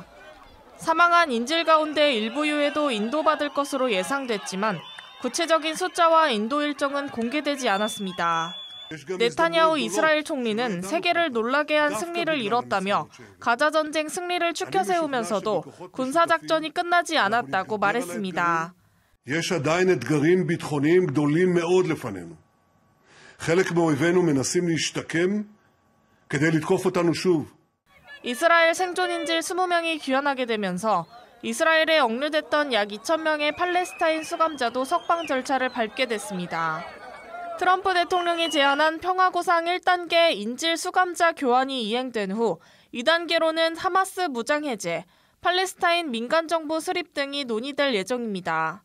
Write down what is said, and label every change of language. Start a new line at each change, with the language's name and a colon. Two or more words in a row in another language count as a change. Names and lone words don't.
Korean: 사망한 인질 가운데 일부 유해도 인도받을 것으로 예상됐지만 구체적인 숫자와 인도 일정은 공개되지 않았습니다. 네타냐후 이스라엘 총리는 세계를 놀라게 한 승리를 이뤘다며 가자 전쟁 승리를 추켜 세우면서도 군사작전이 끝나지 않았다고 말했습니다.
Hebrew: יש עדיין אתגרים ביטחוניים גדולים מאוד לפנינו. חלק מאויבינו מנסים להשתקם כדי לתקוף אותנו שוב.
Korean: 이스라엘 생존인질 20명이 귀환하게 되면서 이스라엘에 억류됐던 약 2,000명의 팔레스타인 수감자도 석방 절차를 밟게 됐습니다. 트럼프 대통령이 제안한 평화구상 1단계 인질 수감자 교환이 이행된 후 2단계로는 하마스 무장해제, 팔레스타인 민간정부 수립 등이 논의될 예정입니다.